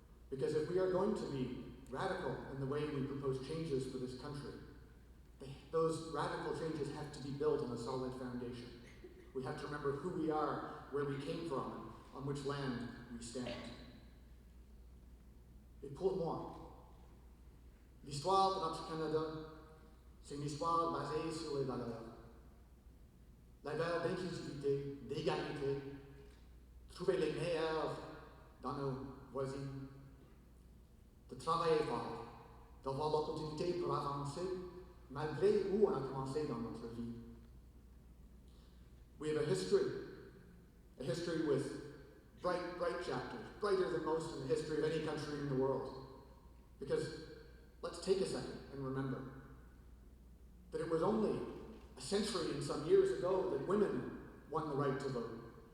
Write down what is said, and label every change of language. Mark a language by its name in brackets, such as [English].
[English] Because if we are going to be radical in the way we propose changes for this country, those radical changes have to be built on a solid foundation. We have to remember who we are, where we came from, and on which land we stand. [French] Et pour moi, l'histoire de notre Canada, c'est une histoire basée sur les valeurs. la valeur d'inclusivité, d'égalité, trouver les meilleurs dans nos voisines, de travailler fort, d'avoir l'opportunité pour avancer malgré où on a commencé dans notre vie. [English] We have a history with bright chapters, brighter than most in the history of any country in the world. Because let's take a second and remember that it was only a century and some years ago that women won the right to vote.